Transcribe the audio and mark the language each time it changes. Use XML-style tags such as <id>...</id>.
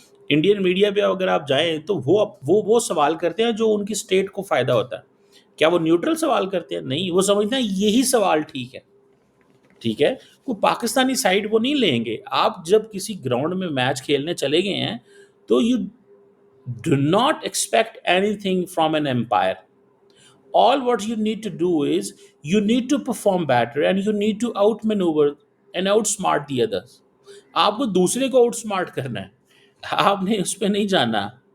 <ur>Indian media پہ اگر آپ جائیں تو وہ سوال کرتے ہیں جو ان کی اسٹیٹ کو فائدہ ہوتا ہے. کیا وہ نیوٹرل سوال کرتے ہیں؟ نہیں، وہ سمجھتے ہیں یہی سوال ٹھیک ہے. ٹھیک ہے، کوئی پاکستانی سائڈ وہ نہیں لیں گے. آپ جب کسی گراؤنڈ میں میچ کھیلنے چلے گئے ہیں تو</ur> <en>You do not expect anything from an empire. All what you need to do is you need to perform better and you need to outmaneuver and outsmart the others.</en> <ur>آپ کو دوسرے کو out smart کرنا ہے، آپ نے اس پہ نہیں جانا.</ur>